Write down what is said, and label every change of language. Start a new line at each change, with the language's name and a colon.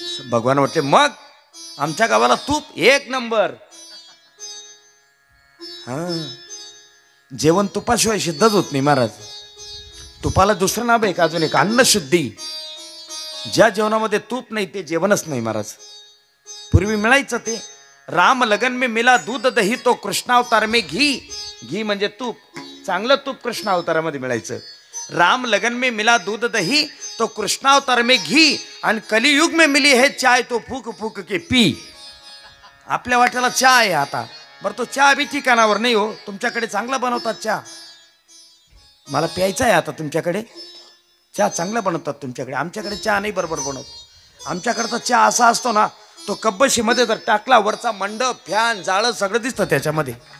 Marathi: भगवान म्हटले, मग आमच्या गावाला तूप 1 नंबर. जेवण तुपाशिवाय सिद्धच होत नाही महाराज. तुपाला दुसरं नाव आहे का अजून एक? अन्नशुद्धी. ज्या जेवणामध्ये तूप नाही ते जेवणच नाही महाराज. पूर्वी मिळायचं ते.
Hindi: राम लगन में मिला दूध दही तो कृष्णावतार में घी.
Marathi: घी म्हणजे तूप, चांगलं तूप कृष्ण अवतारामध्ये मिळायचं.
Hindi: राम लगन में मिला दूध दही तो कृष्णावतार में घी. आणि कलियुग में मिली है चाय तो फूक फूक के पी.
Marathi: आपल्या वाट्याला चहा आहे आता. बरं, तो चहा बी ठिकाणावर नाही हो. तुमच्याकडे चांगला बनवतात चहा. मला प्यायचा आहे आता. तुमच्याकडे चहा चांगला बनवतात तुमच्याकडे. आमच्याकडे चहा नाही बरोबर बनवत. आमच्याकडचा चहा असा असतो ना, तो कब्बशीमध्ये जर टाकला, वरचा मंडप, फॅन, जाळं सगळं दिसतं त्याच्यामध्ये.